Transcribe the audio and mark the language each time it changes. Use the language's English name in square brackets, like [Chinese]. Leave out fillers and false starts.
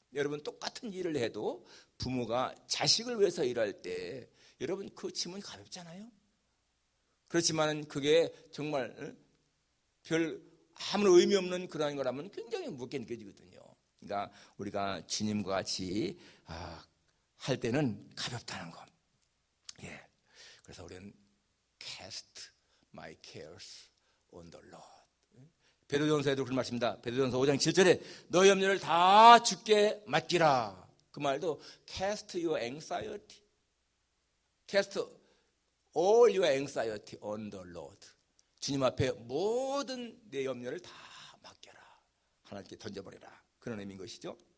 [Korean] 여러분, 똑같은 일을 해도 부모가 자식을 위해서 일할 때 여러분 그 짐은 가볍잖아요. 그렇지만 그게 정말 별 아무런 의미 없는 그런 거라면 굉장히 무겁게 느껴지거든요. 그러니까 우리가 주님과 같이 할 때는 가볍다는 거. 예. 그래서 우리는 [English] cast my cares on the Lord. [Korean] 베드로전서에도 그런 말씀입니다. 베드로전서 5장 7절에 너의 염려를 다 주께 맡기라. 그 말도 [English] cast your anxiety, cast all your anxiety on the Lord. [Korean] 주님 앞에 모든 내 염려를 다 맡겨라. 하나님께 던져버려라. 그런 의미인 것이죠.